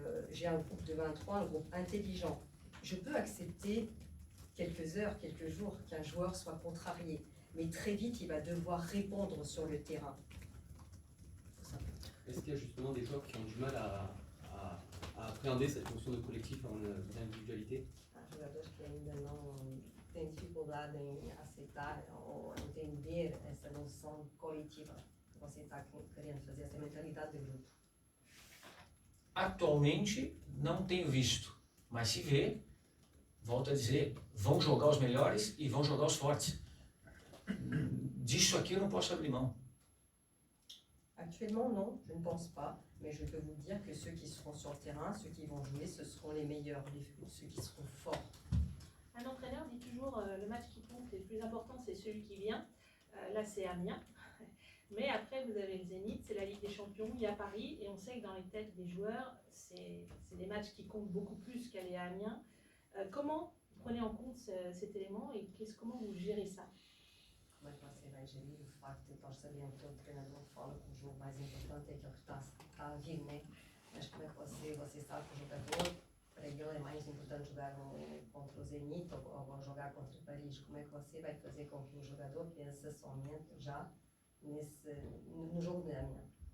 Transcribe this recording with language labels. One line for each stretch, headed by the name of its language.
French: J'ai un groupe de 23, un groupe intelligent. Je peux accepter quelques heures, quelques jours qu'un joueur soit contrarié, mais très vite, il va devoir répondre sur le terrain. Est-ce qu'il y a justement des joueurs qui ont du mal à appréhender cette notion de collectif en individualité?
Portuguese: Há jogadores que ainda não têm dificuldade em aceitar ou entender essa noção coletiva que você está querendo fazer, essa mentalidade de grupo. Atualmente, não tenho visto, mas se vê, volto a dizer, vão jogar os melhores e vão jogar os fortes. Disso aqui eu não posso abrir mão.
French: Actuellement, non, je ne pense pas, mais je peux vous dire que ceux qui seront sur le terrain, ceux qui vont jouer, ce seront les meilleurs, ceux qui seront forts. Un entraîneur dit toujours le match qui compte et le plus important c'est celui qui vient. Là c'est Amiens. Mais après vous avez le Zénith, c'est la Ligue des Champions, il y a Paris et on sait que dans les têtes des joueurs, c'est des matchs qui comptent beaucoup plus qu'aller à Amiens. Comment vous prenez en compte cet élément et comment vous gérez ça?
Portuguese: Como é que você vai gerir o facto de nós sabemos que o treinador fala que o jogo mais importante é aquele que está a vir, né? Mas como é que você sabe que o jogador, para ele é mais importante jogar contra o Zenit ou jogar contra o Paris? Como é que você vai fazer com que o jogador pense somente já no jogo de Amiens?